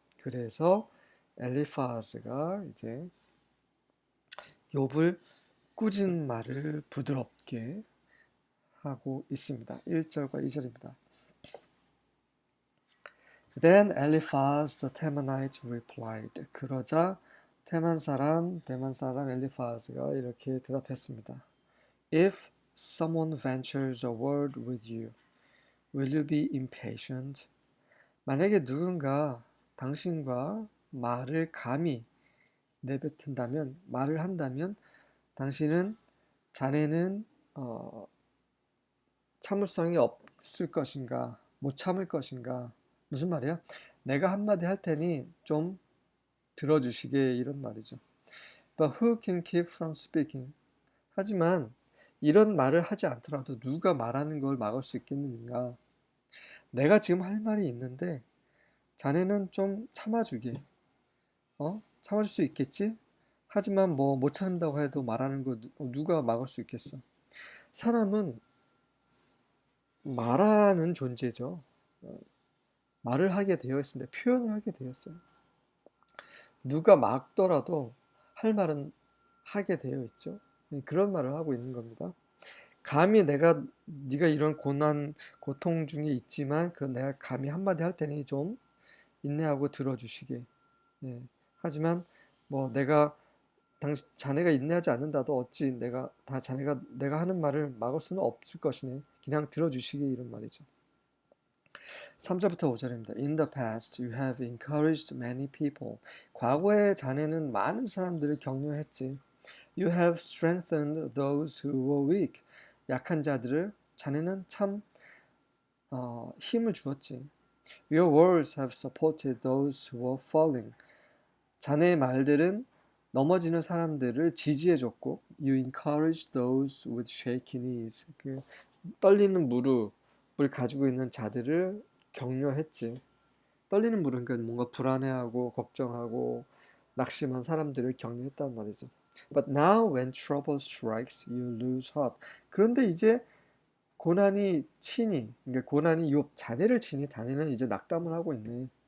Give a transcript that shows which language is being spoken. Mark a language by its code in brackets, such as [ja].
[ko] 그래서 엘리파스가 이제 욥을 꾸짖는 말을 부드럽게 하고 있습니다. 1절과 2절입니다. [en] Then Eliphaz the Temanite replied. [ko] 그러자 대만 사람 엘리파스가 이렇게 대답했습니다. [en] If someone ventures a word with you, will you be impatient? [ko] 만약에 누군가 당신과 말을 감히 내뱉은다면, 말을 한다면, 당신은, 자네는 참을성이 없을 것인가, 못 참을 것인가. 무슨 말이야? 내가 한마디 할 테니 좀 들어주시게 이런 말이죠. [en] But who can keep from speaking? [ko] 하지만 이런 말을 하지 않더라도 누가 말하는 걸 막을 수 있겠는가? 내가 지금 할 말이 있는데 자네는 좀 참아주게. 참을 수 있겠지? 하지만 뭐 못 참는다고 해도 말하는 거 누가 막을 수 있겠어? 사람은 말하는 존재죠. 말을 하게 되어 있습니다. 표현을 하게 되었어요. 누가 막더라도 할 말은 하게 되어 있죠. 그런 말을 하고 있는 겁니다. 감히 네가 이런 고통 중에 있지만, 그런 내가 감히 한마디 할 테니 좀 인내하고 들어주시게. 예. 하지만 뭐 자네가 인내하지 않는다도 어찌 내가 하는 말을 막을 수는 없을 것이네. 그냥 들어주시게 이런 말이죠. 3절부터 5절입니다. [en] In the past, you have encouraged many people. [ko] 과거에 자네는 많은 사람들을 격려했지. [en] You have strengthened those who were weak. [ko] 약한 자들을 자네는 참 힘을 주었지. [en] Your words have supported those who were falling. [ko] 자네의 말들은 넘어지는 사람들을 지지해줬고, [en] You encouraged those with shaky knees. [ko] 떨리는 무릎을 가지고 있는 자들을 격려했지. 떨리는 무릎은 그러니까 뭔가 불안해하고 걱정하고 낙심한 사람들을 격려했단 말이죠. [en] But now when trouble strikes, you lose hope. [ko] 그런데 이제 고난이 치니, 그러니까 고난이 욥 자네를 치니 자네는 이제 낙담을 하고 있네.